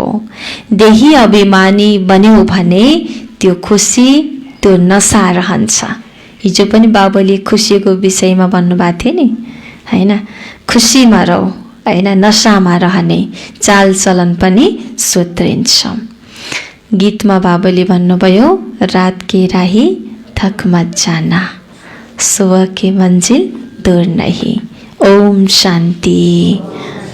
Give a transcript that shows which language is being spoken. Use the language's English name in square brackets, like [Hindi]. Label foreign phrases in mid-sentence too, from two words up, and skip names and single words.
[Nepali] देही अभिमानी बन्यो भने त्यो खुसी, त्यो नशा रहन्छ। हिजो पनि बाबाले खुसीको विषयमा भन्नुभएको थियो नि, हैन, खुसीमा रहो, हैन, नशामा रहने चालचलन पनि सुध्रिन्छ। गीतमा बाबाले भन्नुभयो, [Hindi] रात के राही थक मत जाना, सुबह की मंजिल दूर नहीं। [Nepali] ओम शान्ति।